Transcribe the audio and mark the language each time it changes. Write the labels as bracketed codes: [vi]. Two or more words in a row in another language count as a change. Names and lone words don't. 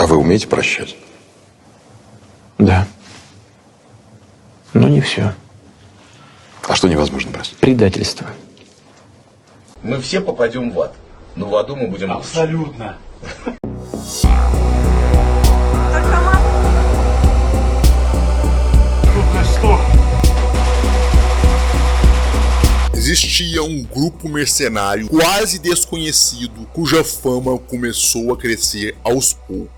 [ru] А вы умеете прощать? Да. Но не все. А что невозможно простить? Предательство. Мы все попадем в ад, но в аду мы будем... Абсолютно. [pt] Existia um grupo mercenário quase desconhecido cuja fama começou a crescer aos poucos.